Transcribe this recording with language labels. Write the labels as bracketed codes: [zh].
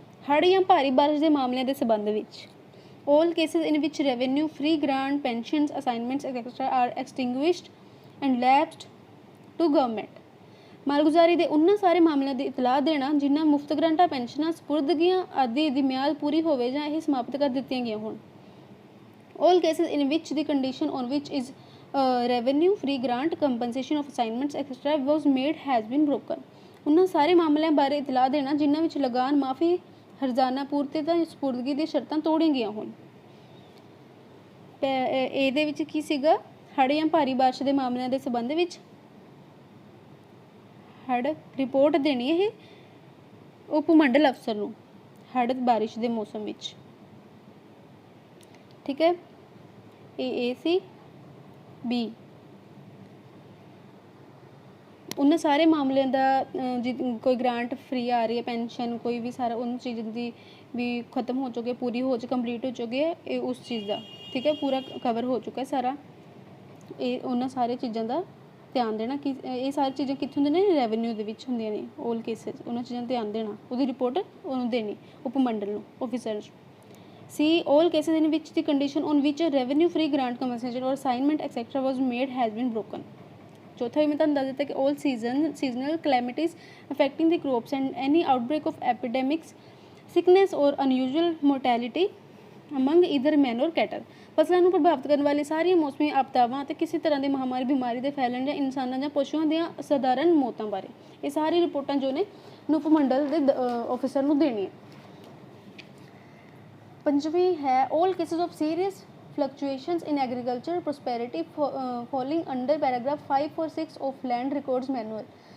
[pa] ਹੜ੍ਹ ਜਾਂ ਭਾਰੀ ਬਾਰਿਸ਼ ਦੇ ਮਾਮਲਿਆਂ ਦੇ ਸੰਬੰਧ ਵਿੱਚ। [en] All cases in which revenue free grant pensions assignments etcetera are extinguished and lapsed to government. [pa] ਮਾਲਗੁਜ਼ਾਰੀ ਦੇ ਉਹਨਾਂ ਸਾਰੇ ਮਾਮਲਿਆਂ ਦੀ ਇਤਲਾਹ ਦੇਣਾ ਜਿਨ੍ਹਾਂ ਮੁਫਤ ਗ੍ਰਾਂਟਾਂ ਪੈਨਸ਼ਨਾਂ ਸਪੁਰਦਗੀਆਂ ਆਦਿ ਦੀ ਮਿਆਦ ਪੂਰੀ ਹੋਵੇ ਜਾਂ ਇਹ ਸਮਾਪਤ ਕਰ ਦਿੱਤੀਆਂ ਗਈਆਂ ਹੋਣ। [en] all cases in which the condition on which is revenue free grant compensation of assignments etc was made has been broken। [pa] ਉਹਨਾਂ ਸਾਰੇ ਮਾਮਲਿਆਂ ਬਾਰੇ ਇਤਲਾਹ ਦੇਣਾ ਜਿਨ੍ਹਾਂ ਵਿੱਚ ਲਗਾਨ ਮਾਫੀ ਹਰਜ਼ਾਨਾ ਪੂਰਤੀ ਜਾਂ ਸਪੁਰਦਗੀ ਦੀਆਂ ਸ਼ਰਤਾਂ ਤੋੜੀਆਂ ਗਈਆਂ ਹੋਣ। ਇਹਦੇ ਵਿੱਚ ਕੀ ਸੀਗਾ? ਹੜ੍ਹ ਜਾਂ ਭਾਰੀ ਬਾਰਿਸ਼ ਦੇ ਮਾਮਲਿਆਂ ਦੇ ਸੰਬੰਧ ਵਿੱਚ ਹੜ੍ਹ ਰਿਪੋਰਟ ਦੇਣੀ ਇਹ ਉਪ ਮੰਡਲ ਅਫਸਰ ਨੂੰ ਹੜ੍ਹ ਬਾਰਿਸ਼ ਦੇ ਮੌਸਮ ਵਿੱਚ। ਠੀਕ ਹੈ। ਇਹ ਸੀ ਬੀ। ਉਹਨਾਂ ਸਾਰੇ ਮਾਮਲਿਆਂ ਦਾ ਕੋਈ ਗ੍ਰਾਂਟ ਫ੍ਰੀ ਆ ਰਹੀ ਹੈ ਪੈਨਸ਼ਨ ਕੋਈ ਵੀ ਸਾਰਾ ਉਹਨਾਂ ਚੀਜ਼ ਦੀ ਵੀ ਖਤਮ ਹੋ ਚੁੱਕੀ ਪੂਰੀ ਹੋ ਕੰਪਲੀਟ ਹੋ ਚੁੱਕੀ ਹੈ ਇਹ ਉਸ ਚੀਜ਼ ਦਾ। ਠੀਕ ਹੈ। ਪੂਰਾ ਕਵਰ ਹੋ ਚੁੱਕਾ ਸਾਰਾ। ਇਹ ਉਹਨਾਂ ਸਾਰੇ ਚੀਜ਼ਾਂ ਦਾ ਧਿਆਨ ਦੇਣਾ ਕਿ ਇਹ ਸਾਰੀ ਚੀਜ਼ਾਂ ਕਿੱਥੇ ਹੁੰਦੀਆਂ ਨੇ? ਰੈਵਨਿਊ ਦੇ ਵਿੱਚ ਹੁੰਦੀਆਂ ਨੇ। [en] all cases [pa] ਉਹਨਾਂ ਚੀਜ਼ਾਂ ਦਾ ਧਿਆਨ ਦੇਣਾ। ਉਹਦੀ ਰਿਪੋਰਟ ਉਹਨੂੰ ਦੇਣੀ ਉਪ ਮੰਡਲ ਨੂੰ officer. [en] See all cases in which the condition on which a revenue free grant compensation or assignment etc was made has been broken। [hi] चौथा भी मैं [pa] ਤੁਹਾਨੂੰ ਦੱਸ ਦਿੱਤਾ [en] कि all seasonal calamities affecting the crops and any outbreak of epidemics sickness or unusual mortality among either man or cattle. [pa] ਫਸਲਾਂ ਨੂੰ ਪ੍ਰਭਾਵਿਤ ਕਰਨ ਵਾਲੀ ਸਾਰੀਆਂ ਮੌਸਮੀ ਆਪਦਾਵਾਂ ਅਤੇ ਕਿਸੇ ਤਰ੍ਹਾਂ ਦੀ ਮਹਾਮਾਰੀ ਬਿਮਾਰੀ ਦੇ ਫੈਲਣ ਜਾਂ ਇਨਸਾਨਾਂ ਜਾਂ ਪਸ਼ੂਆਂ ਦੀਆਂ ਸਧਾਰਨ ਮੌਤਾਂ ਬਾਰੇ ਇਹ ਸਾਰੀ ਰਿਪੋਰਟਾਂ ਜੋ ਨੇ ਉਪ ਮੰਡਲ ਦੇ ਆਫਿਸਰ ਨੂੰ ਦੇਣੀ ਹੈ। ਪੰਜਵੀਂ ਹੈ [en] all cases of serious fluctuations in agriculture prosperity falling under paragraph 5 or 6 of land records manual।